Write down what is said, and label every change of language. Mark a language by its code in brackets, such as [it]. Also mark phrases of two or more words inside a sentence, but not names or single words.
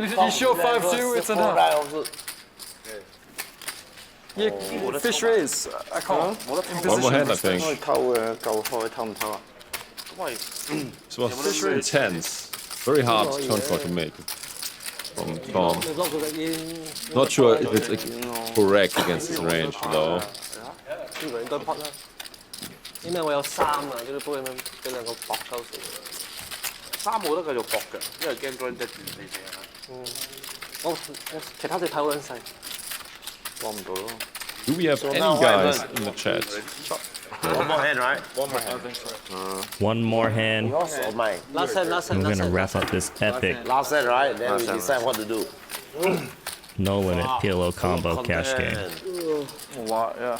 [en] He showed 5-2. It's enough. Yeah, fish raise. I call. One more hand, I think. This was intense. Very hard turn for to make from Tom. Not sure if it's correct against his range though. [yue] 因為我有3啊，嗰啲波咁樣俾兩個搏鳩死。 3冇得繼續搏嘅，因為驚 join 隻你哋啊。我其他隻睇好撚細。幫唔到咯。 [en] Do we have any guys in the chat? One more hand, right? One more hand. One more hand. Yours or mine? Last hand. And we're gonna wrap up this epic Last hand, right? Then we decide what to do. no limit PLO combo cash game. A lot, yeah.